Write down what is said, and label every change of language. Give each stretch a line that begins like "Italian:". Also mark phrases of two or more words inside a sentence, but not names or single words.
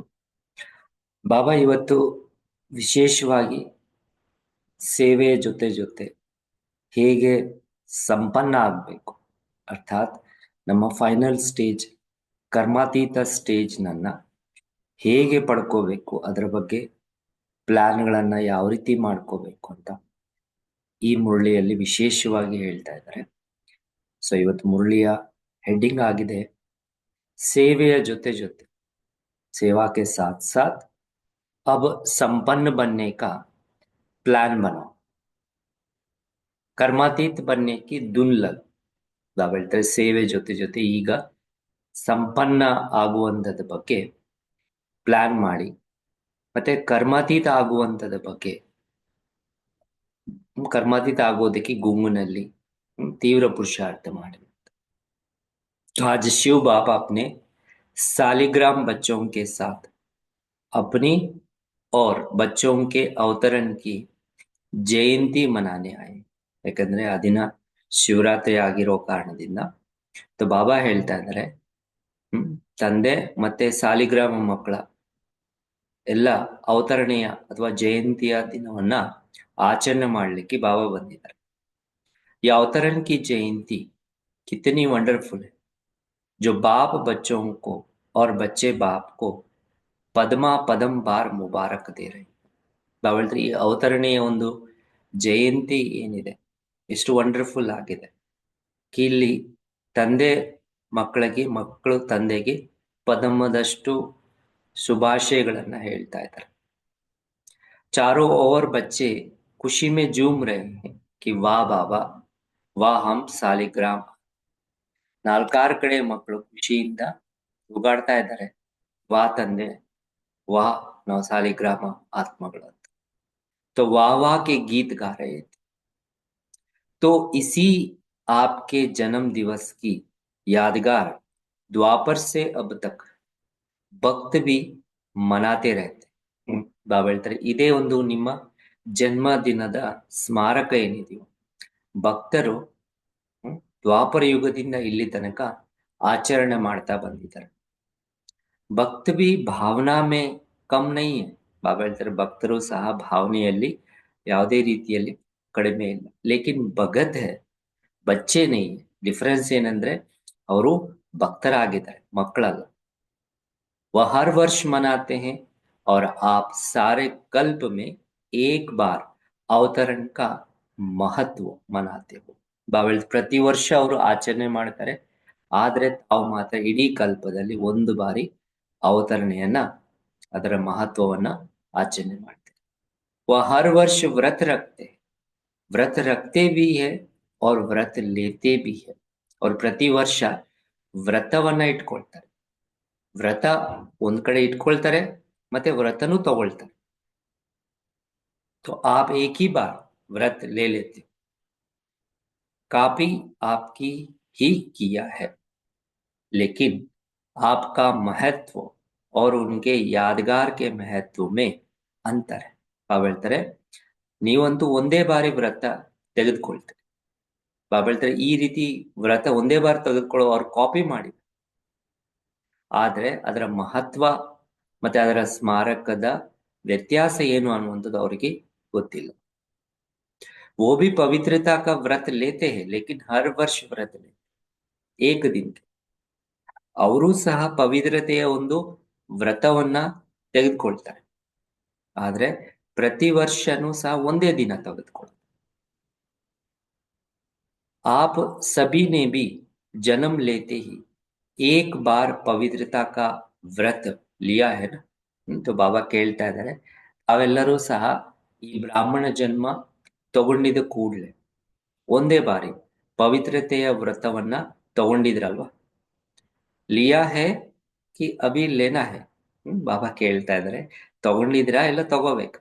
Kannada: ಬಾಬಾ ಇವತ್ತು ವಿಶೇಷವಾಗಿ ಸೇವೆಯ ಜೊತೆ ಹೇಗೆ ಸಂಪನ್ನ ಆಗಬೇಕು, ಅರ್ಥಾತ್ ನಮ್ಮ ಫೈನಲ್ ಸ್ಟೇಜ್ ಕರ್ಮಾತೀತ ಸ್ಟೇಜ್ನನ್ನ ಹೇಗೆ ಪಡ್ಕೋಬೇಕು, ಅದರ ಬಗ್ಗೆ ಪ್ಲಾನ್ಗಳನ್ನ ಯಾವ ರೀತಿ ಮಾಡ್ಕೋಬೇಕು ಅಂತ ಈ ಮುರಳಿಯಲ್ಲಿ ವಿಶೇಷವಾಗಿ ಹೇಳ್ತಾ ಇದ್ದಾರೆ. ಸೊ ಇವತ್ತು ಮುರಳಿಯ ಹೆಡ್ಡಿಂಗ್ ಆಗಿದೆ ಸೇವೆಯ ಜೊತೆ
Hindi: सेवा के साथ साथ अब संपन्न बनने का प्लान बनाओ, ಕರ್ಮಾತೀತ बनने की धुन लग.
Kannada: ಬಾಬಾ ಹೇಳ್ತಾರೆ ಸೇವೆ ಜೊತೆ ಈಗ ಸಂಪನ್ನ ಆಗುವಂಥದ ಬಗ್ಗೆ ಪ್ಲಾನ್ ಮಾಡಿ, ಮತ್ತೆ ಕರ್ಮಾತೀತ ಆಗುವಂಥದ ಬಗ್ಗೆ, ಕರ್ಮಾತೀತ ಆಗೋದಕ್ಕೆ ಗುಂಗಿನಲ್ಲಿ ತೀವ್ರ ಪುರುಷಾರ್ಥ ಮಾಡಿ.
Hindi: आज शिव बाबा अपने सालिग्राम बच्चों के साथ अपनी और बच्चों के अवतरण की जयंती मनाने आए.
Kannada: ಯಾಕಂದ್ರೆ ಆ ದಿನ ಶಿವರಾತ್ರಿ ಆಗಿರೋ ಕಾರಣದಿಂದ ಬಾಬಾ ಹೇಳ್ತಾ ಇದ್ದಾರೆ ತಂದೆ ಮತ್ತೆ ಸಾಲಿಗ್ರಾಮ ಮಕ್ಕಳ ಎಲ್ಲ ಅವತರಣೆಯ ಅಥವಾ ಜಯಂತಿಯ ದಿನವನ್ನ ಆಚರಣೆ ಮಾಡ್ಲಿಕ್ಕೆ ಬಾಬಾ ಬಂದಿದ್ದಾರೆ.
Hindi: ಈ अवतरण की जयंती कितनी वंडरफुल है, जो बाप बच्चों को और बच्चे बाप को पद्म पदम बार मुबारक दे रहे.
Kannada: ಬಾಬಾ ಹೇಳ್ತಾರೆ ಈ ಅವತರಣೆಯ ಒಂದು ಜಯಂತಿ ಏನಿದೆ ಎಷ್ಟು ವಂಡರ್ಫುಲ್ ಆಗಿದೆ. ಇಲ್ಲಿ ತಂದೆ ಮಕ್ಕಳಿಗೆ, ಮಕ್ಕಳು ತಂದೆಗೆ ಪದಮದಷ್ಟು ಶುಭಾಶಯಗಳನ್ನ ಹೇಳ್ತಾ ಇದ್ದಾರೆ.
Hindi: चारों ओर बच्चे खुशी में झूम रहे हैं कि वाह बाबा वाह हम सालिग्राम.
Kannada: ನಾಲ್ಕಾರು ಕಡೆ ಮಕ್ಕಳು ಖುಷಿಯಿಂದ ಉಗಾಡ್ತಾ ಇದ್ದಾರೆ, ವಾ ತಂದೆ, ವಾ ನಾವು ಸಾಲಿಗ್ರಾಮ ಆತ್ಮಗಳು ಅಂತ.
Hindi: तो वाह वाह के गीत गा रहे थे. तो इसी आपके जन्म दिवस की यादगार द्वापर से अब तक भक्त भी मनाते रहते.
Kannada: ಬಾಬಾ ಹೇಳ್ತಾರೆ ಇದೇ ಒಂದು ನಿಮ್ಮ ಜನ್ಮ ದಿನದ ಸ್ಮಾರಕ ಏನಿದೆಯೋ ಭಕ್ತರು ದ್ವಾಪರ ಯುಗದಿಂದ ಇಲ್ಲಿ ತನಕ ಆಚರಣೆ ಮಾಡ್ತಾ ಬಂದಿದ್ದಾರೆ.
Hindi: भक्त भी भावना में कम नहीं है.
Kannada: ಬಾಬಾ ಹೇಳ್ತಾರೆ ಭಕ್ತರು ಸಹ ಭಾವನೆಯಲ್ಲಿ ಯಾವುದೇ ರೀತಿಯಲ್ಲಿ ಕಡಿಮೆ ಇಲ್ಲ.
Hindi: लेकिन भगत है बच्चे नहीं.
Kannada: ಡಿಫರೆನ್ಸ್ ಏನಂದ್ರೆ ಅವರು ಭಕ್ತರಾಗಿದ್ದಾರೆ, ಮಕ್ಕಳಲ್ಲ.
Hindi: वह हर वर्ष मनाते हैं और आप सारे कल्प में एक बार अवतरण का महत्व मनाते हो.
Kannada: ಬಾಬಾ ಪ್ರತಿ ವರ್ಷ ಅವರು ಆಚರಣೆ ಮಾಡ್ತಾರೆ, ಆದ್ರೆ ತಾವು ಮಾತ್ರ ಇಡೀ ಕಲ್ಪದಲ್ಲಿ ಒಂದು ಬಾರಿ ಅವತರಣೆಯನ್ನ, ಅದರ ಮಹತ್ವವನ್ನ ಆಚರಣೆ ಮಾಡ್ತಾರೆ.
Hindi: वह हर वर्ष व्रत रखते भी है और व्रत लेते भी है.
Kannada: और ಪ್ರತಿ ವರ್ಷ ವ್ರತವನ್ನ ಇಟ್ಕೊಳ್ತಾರೆ. ವ್ರತ ಒಂದ್ ಕಡೆ ಇಟ್ಕೊಳ್ತಾರೆ ಮತ್ತೆ ವ್ರತನೂ ತಗೊಳ್ತಾರೆ.
Hindi: तो आप एक ही बार व्रत ले लेते हो, कॉपी आपकी ही किया है, लेकिन आपका महत्व और उनके यादगार के महत्व में अंतर है.
Kannada: ಬಾಬಾ ಹೇಳ್ತಾರೆ ನೀವಂತೂ ಒಂದೇ ಬಾರಿ ವ್ರತ ತೆಗೆದುಕೊಳ್ತೀರಿ. ಬಾಬಾ ಹೇಳ್ತಾರೆ ಈ ರೀತಿ ವ್ರತ ಒಂದೇ ಬಾರಿ ತೆಗೆದುಕೊಳ್ಳೋ ಅವ್ರು ಕಾಪಿ ಮಾಡಿ, ಆದ್ರೆ ಅದರ ಮಹತ್ವ ಮತ್ತೆ ಅದರ ಸ್ಮಾರಕದ ವ್ಯತ್ಯಾಸ ಏನು ಅನ್ನುವಂಥದ್ದು ಅವರಿಗೆ ಗೊತ್ತಿಲ್ಲ.
Hindi: वो भी पवित्रता का व्रत लेते हैं लेकिन हर वर्ष व्रत लेते एक दिन.
Kannada: ಅವರು ಸಹ ಪವಿತ್ರತೆಯ ಒಂದು ವ್ರತವನ್ನ ತೆಗೆದುಕೊಳ್ತಾರೆ, ಆದ್ರೆ ಪ್ರತಿ ವರ್ಷನೂ ಸಹ ಒಂದೇ ದಿನ ತೆಗೆದುಕೊಳ್ತಾರೆ.
Hindi: आप सभी ने भी जन्म लेते ही एक बार पवित्रता का व्रत लिया है ना.
Kannada: तो ಬಾಬಾ ಕೇಳ್ತಾ ಇದ್ದಾರೆ ಅವೆಲ್ಲರೂ ಸಹ ಈ ಬ್ರಾಹ್ಮಣ ಜನ್ಮ ತಗೊಂಡಿದ್ದ ಕೂಡಲೇ ಒಂದೇ ಬಾರಿ ಪವಿತ್ರತೆಯ ವ್ರತವನ್ನ ತಗೊಂಡಿದ್ರಲ್ವಾ.
Hindi: लिया है कि अभी लेना है.
Kannada: ಬಾಬಾ ಕೇಳ್ತಾ ಇದ್ದಾರೆ ತಗೊಂಡಿದ್ರಾ ಇಲ್ಲ ತಗೋಬೇಕು.